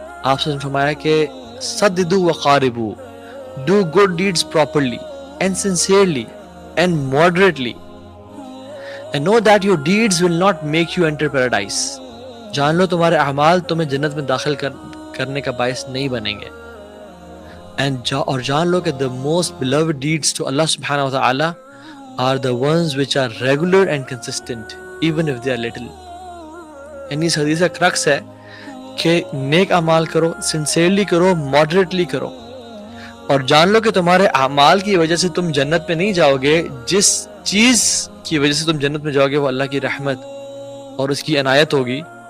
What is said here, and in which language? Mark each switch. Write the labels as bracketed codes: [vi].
[ur] آپ سے فرمایا کہ [ar] سددوا وقاربوا، [en] do good deeds properly and sincerely and moderately, and know that your deeds will not make you enter paradise. [ur] جان لو تمہارے اعمال تمہیں جنت میں داخل کرنے کا باعث نہیں بنیں گے. اور جان لو کہ [en] the most beloved deeds to Allah subhanahu wa ta'ala are the ones which are regular and consistent even if they are little. [ur] یعنی اس حدیث کا کرکس ہے کہ نیک اعمال کرو، سنسیئرلی کرو، ماڈریٹلی کرو، اور جان لو کہ تمہارے اعمال کی وجہ سے تم جنت میں نہیں جاؤ گے. جس چیز کی وجہ سے تم جنت میں جاؤ گے وہ اللہ کی رحمت اور اس کی عنایت ہوگی.